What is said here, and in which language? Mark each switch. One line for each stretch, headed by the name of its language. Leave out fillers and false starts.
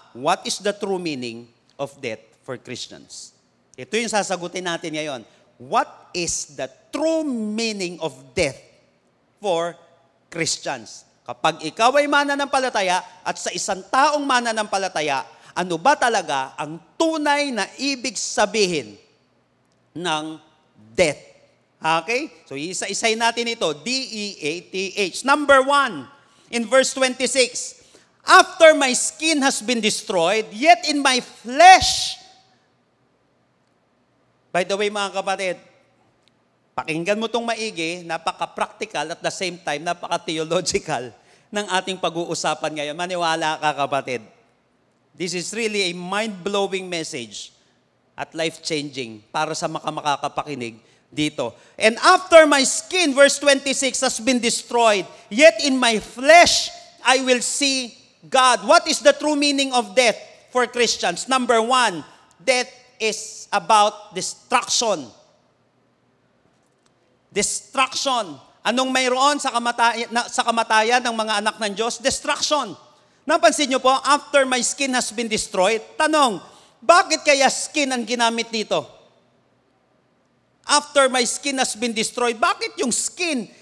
English: What is the true meaning of death for Christians?
Filipino: Ito yung sasagutin natin ngayon.
English: What is the true meaning of death for Christians?
Filipino: Kapag ikaw ay mananampalataya at sa isang taong mananampalataya, ano ba talaga ang tunay na ibig sabihin ng death? Okay? So isa-isay natin ito. D-E-A-T-H.
English: Number 1, in verse 26, after my skin has been destroyed, yet in my flesh.
Filipino: By the way, mga kapatid, pakinggan mo itong maigi, napaka-practical
English: at the same time,
Filipino: napaka-theological ng ating pag-uusapan ngayon. Maniwala ka, kapatid.
English: This is really a mind-blowing message at life-changing
Filipino: para sa makakapakinig dito.
English: And after my skin, verse 26, has been destroyed, yet in my flesh I will see God. What is the true meaning of death for Christians? Number 1, death is about destruction. Destruction.
Filipino: Anong mayroon sa kamatayan ng mga anak ng Diyos?
English: Destruction.
Filipino: Napansin niyo po,
English: after my skin has been destroyed,
Filipino: tanong, bakit kaya skin ang ginamit dito?
English: After my skin has been destroyed,
Filipino: bakit yung
English: skin